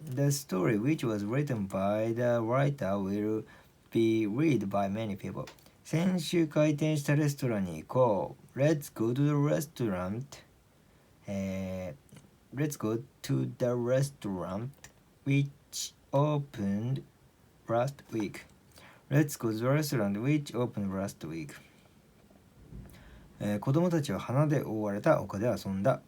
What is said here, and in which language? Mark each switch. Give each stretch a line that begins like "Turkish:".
English: The story which was written by the writer will be read by many people.
Japanese: 先週開店したレストランに行こう。
English: Let's go to the restaurant. Let's go to the restaurant which opened last week. Let's go to the restaurant which opened last week.
Japanese: 子供たちは花で覆われた丘で遊んだ。